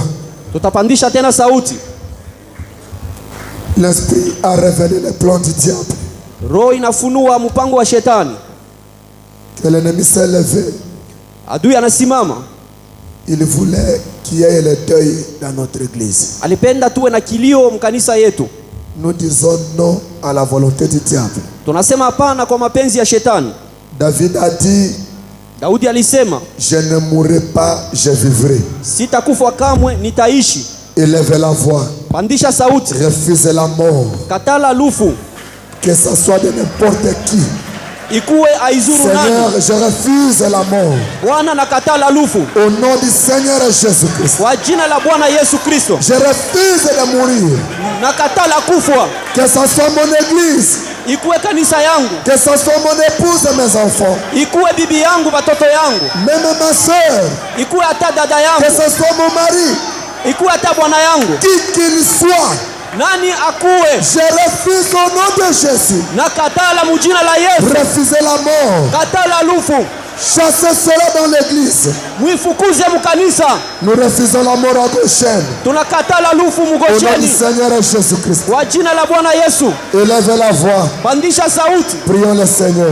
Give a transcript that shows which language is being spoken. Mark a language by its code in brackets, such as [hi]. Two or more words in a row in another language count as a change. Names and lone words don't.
[sw] Tutapandisha tena sauti. [fr] L'esprit a révélé les plans du diable. [sw] Roho inafunua mpango wa shetani. [fr] Que l'ennemi s'est levé. [sw] Adui anasimama. [fr] Il voulait qu'il y ait le deuil dans notre église. [sw] Alipenda tuwe na kilio mkanisa yetu. [fr] Nous disons non à la volonté du diable. [sw] Tunasema hapana kwa mapenzi ya shetani. [fr] David a dit, [sw] Daudi alisema, [fr] je ne mourrai pas, je vivrai. [sw] Sitakufa kamwe, nitaishi. [fr] Élevez la voix. [sw] Pandisha sauti. [fr] Refusez la mort. [sw] Katala lufu. [fr] Que ça soit de n'importe qui. [sw] Ikuwe aizuru nani. [fr] Seigneur, je refuse la mort. [sw] Bwana nakatala lufu. [fr] Au nom du Seigneur Jésus-Christ. [sw] Kwa jina la Bwana Yesu Kristo. [fr] Je refuse de mourir. [sw] Nakatala kufa. [fr] Que ça soit mon église. [sw] Ikuwe kanisa yangu. [fr] Que ça soit mon épouse et mes enfants. [sw] Ikuwe bibi yangu, watoto yangu. [fr] Même ma soeur. [sw] Ikuwe hata dada yangu. [fr] Que ce soit mon mari. [sw] Ikuwe hata bwana yangu. [fr] Qui qu'il soit. [sw] Nani akuwe. [fr] Je refuse au nom de Jésus. [sw] Nakatala mujina la Yesu. [fr] Refusez la mort. [sw] Katala lufu. [fr] Chassez cela dans l'église. [sw] Mwifukuze mukanisa. [fr] Nous refusons la mort à Goshen. [sw] Tunakatala lufu [fr] Au nom [sw] mugosheni. [fr] du Seigneur Jésus-Christ. [sw] Kwa jina la Bwana Yesu. [fr] Élevez la voix. [sw] Pandisha sauti. [fr] Prions le Seigneur.